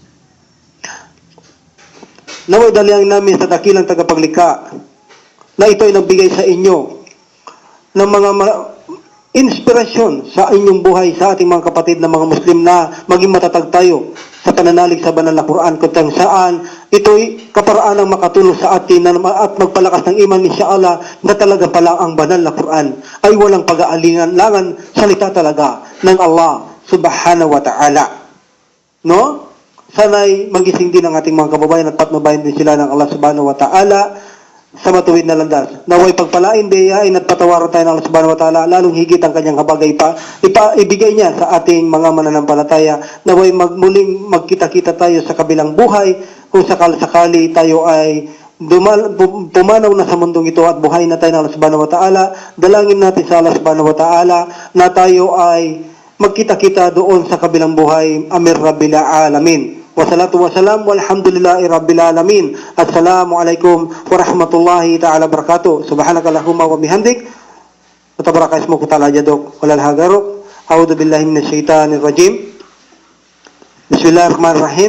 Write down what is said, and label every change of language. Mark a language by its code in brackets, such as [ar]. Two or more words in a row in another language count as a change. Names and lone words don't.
[tl] Naway dalihan namin sa dakilang tagapaglikha na ito ay nagbigay sa inyo ng mga inspirasyon sa inyong buhay, sa ating mga kapatid na mga Muslim, na maging matatag tayo sa pananalig sa banal na Quran, kung saan ito'y kaparaan ng makatulong sa atin at magpalakas ng iman, insyaAllah, na talaga pala ang banal na Quran ay walang pag-aalingan, salita talaga ng [ar] الله سبحانه وتعالى. [tl] No? Sana'y magising din ang ating mga kababayan at patnubayan din sila ng [ar] الله سبحانه وتعالى [tl] sa matuwid na landas. Naway pagpalain, biyayain at patawaran tayo ng [ar] الله سبحانه وتعالى, [tl] lalong higit ang kanyang habagay ibigay niya sa ating mga mananampalataya. Naway muling magkita-kita tayo sa kabilang buhay, kung sakali tayo ay pumanaw na sa mundong ito at buhay na tayo ng [ar] الله سبحانه وتعالى. [tl] Dalangin natin sa [ar] الله سبحانه وتعالى [tl] na tayo ay magkita-kita doon sa kabilang buhay. [ar] آمين رب العالمين. والصلاة والسلام والحمد لله رب العالمين. السلام عليكم ورحمة الله تعالى بركاته. سبحانك اللهم وبحمدك. وتبارك اسمك تعالى جدك ولا إله غيرك. أعوذ بالله من الشيطان الرجيم. بسم الله الرحمن الرحيم.